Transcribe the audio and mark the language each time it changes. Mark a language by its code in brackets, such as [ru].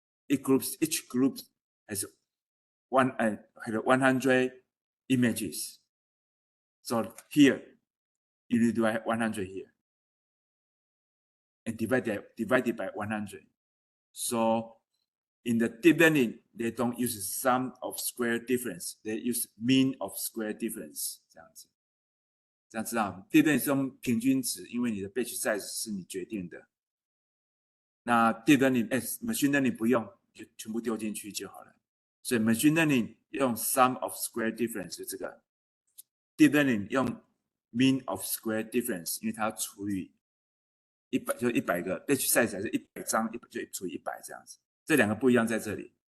[en] Each group has 100 images. So here, you need to do 100 here and divided by 100. So in the deep learning, they don't use sum of square difference, they use mean of square difference [zh] 这样子。这样知道 ，deep learning 是用平均值，因为你的 batch size 是你决定的。那 deep learning、machine learning 不用，就全部丢进去就好了。所以 machine learning 用 sum of square difference 这个 ，deep learning 用 mean of square difference， 因为它要除以100，就100个 batch size 还是100张，就除以100这样子。这两个不一样在这里。